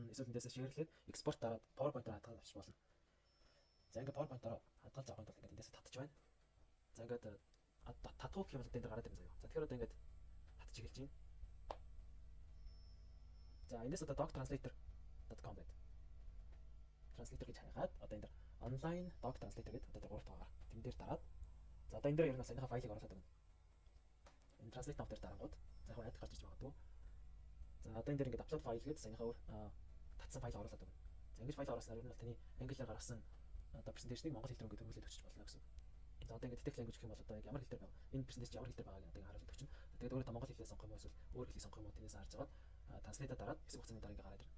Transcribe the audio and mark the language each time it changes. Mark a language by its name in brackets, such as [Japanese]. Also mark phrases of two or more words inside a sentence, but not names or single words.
[Mongolian] Эсвэл эндээсээ шеэрлээд экспорт дараад PowerPoint-аар хадгалж авчих болно. За ингээд PowerPoint-аар хадгалж авах тул ингээд эндээсээ татчих байна. За ингээд татах гэх юм бол энэ дээр гараад ирнэ заяа. За тэгэхээр одоо ингээд татчих эхэлж байна. За эндээс одоо doctranslator.com гэдэг. Translator гэж хайгаад одоо энэ дээр [English] online doc translator [Mongolian] гэдэг одоо 3 таагаар тэн дээр дараад за одоо энэ дээр ерөнхийдөө саяныхаа файлыг оруулаад өгнө. Энэ [English] translate now [Mongolian] дээр дарангууд за яг гарч иж магадгүй. За одоо энэ дээр ингээд upload файл гэдэг саяныхаа татсан файл оруулаад өгнө. За ингэж файл оруулснаар ер нь бол таны англиар гаргасан одоо презентацийг монгол хэл рүү ингээд хөрвүүлээд өчөж болно гэсэн. За одоо ингээд [English] detect language [Mongolian] гэх юм бол одоо яг ямар хэл дээр байгаа. Энэ презентац ямар хэл дээр байгааг одоо харуулж өгч. Тэгээд өөрөө монгол хэлээ сонгох юм уу эсвэл өөр хэлийг сонгох юм уу тэрнээс харж агаад translate дараад хэсэг хугацааны дараа ингээд гараад ирнэ.